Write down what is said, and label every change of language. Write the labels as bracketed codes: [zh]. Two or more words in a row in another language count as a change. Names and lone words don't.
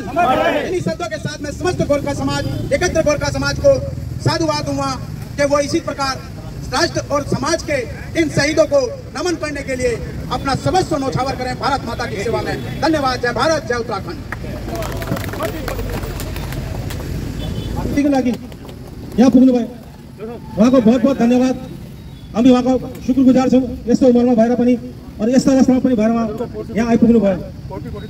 [hi] इन्हीं शब्दों के साथ में समस्त गोरखा समाज एकत्र गोरखा समाज को साधुवाद दूंगा कि वो इसी प्रकार राष्ट्र और समाज के इन शहीदों को नमन करने के लिए अपना सर्वस्व न्यौछावर करें भारत माता की सेवा में। धन्यवाद। जय भारत, जय उत्तराखंड। [ne] यहाँ पुग्नु भयो, उहाँको [hi] बहुत बहुत धन्यवाद। [ne] हामी उहाँको शुक्रगुजार छौँ यस्तो उमेरमा भएर पनि और यस्तो अवस्थामा पनि भएर उहाँ यहाँ आइपुग्नु भयो।